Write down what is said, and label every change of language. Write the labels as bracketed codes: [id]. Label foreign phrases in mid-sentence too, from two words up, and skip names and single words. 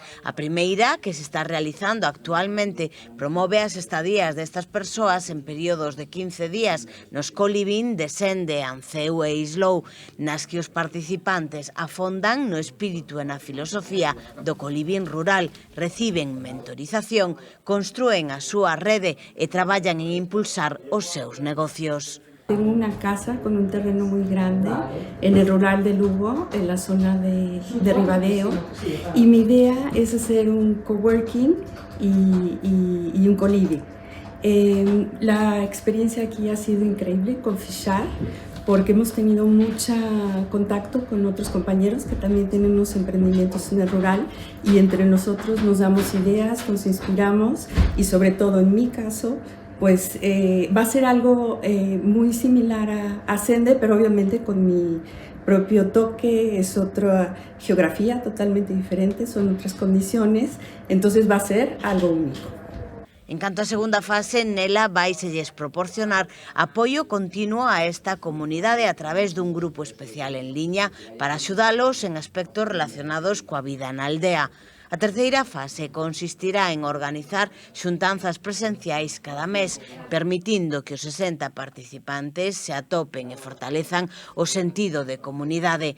[gl] A primeira, que se está realizando actualmente, promove as estadías destas persoas en períodos de 15 días nos colibín de Sende, Anceu e Islou, nas que os participantes afondan no espírito e na filosofía do colibín rural, reciben mentorización, construen a súa rede e traballan en impulsar os seus negocios. [es] Tengo una casa con un terreno muy grande en el rural de Lugo, en la zona de Ribadeo, y mi idea es hacer un coworking y un coliving. La experiencia aquí ha sido increíble con Fixar, porque hemos tenido mucho contacto con otros compañeros que también tienen unos emprendimientos en el rural, y entre nosotros nos damos ideas, nos inspiramos, y sobre todo en mi caso, pues va a ser algo muy similar a Sende, pero obviamente con mi propio toque, es otra geografía totalmente diferente, son otras condiciones, entonces va a ser algo único. [gl] En canto a segunda fase, nela vaiselles proporcionar apoio continuo a esta comunidade a través dun grupo especial en liña para axudalos en aspectos relacionados coa vida na aldea. A terceira fase consistirá en organizar xuntanzas presenciais cada mes, permitindo que os 60 participantes se atopen e fortalezan o sentido de comunidade.